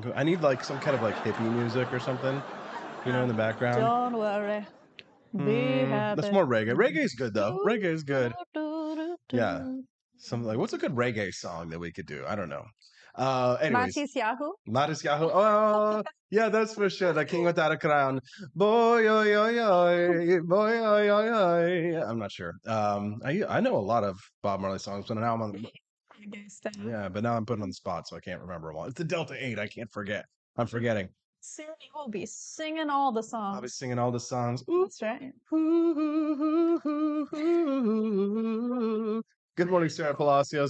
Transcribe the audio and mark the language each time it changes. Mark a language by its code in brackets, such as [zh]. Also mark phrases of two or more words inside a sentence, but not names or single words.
[en] I need like some kind of like hippie music or something, in the background. Don't worry. Be happy. That's more reggae. Reggae's good though. Reggae's good. Yeah. Something like, what's a good reggae song that we could do? I don't know. Anyways. Matis Yahoo. Oh, yeah, that's for sure. The King Without a Crown. Boy, oy, oy, oy. Boy, oy, oy, oy. I'm not sure. I know a lot of Bob Marley songs, but now I'm on but now I'm putting on the spot, so I can't remember them all. It's the Delta 8. I can't forget. I'm forgetting. Soon you will be singing all the songs. I'll be singing all the songs. That's right. Good morning, Sarah Palacios.